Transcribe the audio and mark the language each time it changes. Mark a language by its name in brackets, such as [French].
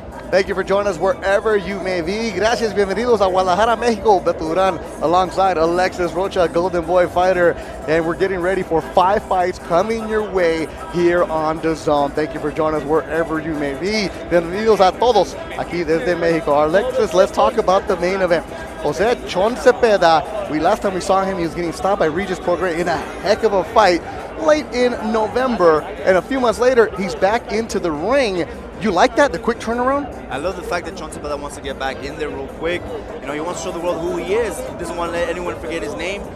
[English] Thank you for joining us wherever you may be. [Spanish] Gracias, bienvenidos a Guadalajara, Mexico. [English] Beto Duran alongside Alexis Rocha, Golden Boy fighter. And we're getting ready for 5 fights coming your way here on DAZN. Thank you for joining us wherever you may be. [Spanish] Bienvenidos a todos aquí desde Mexico. [English] Alexis, let's talk about the main event. Jose Chon Zepeda, last time we saw him, he was getting stopped by Regis Prograis in a heck of a fight late in November. And a few months later, he's back into the ring. You like that, the quick turnaround? I love the fact that Chon Zepeda wants to get back in there real quick. You know, he wants to show the world who he is. He doesn't want to let anyone forget his name.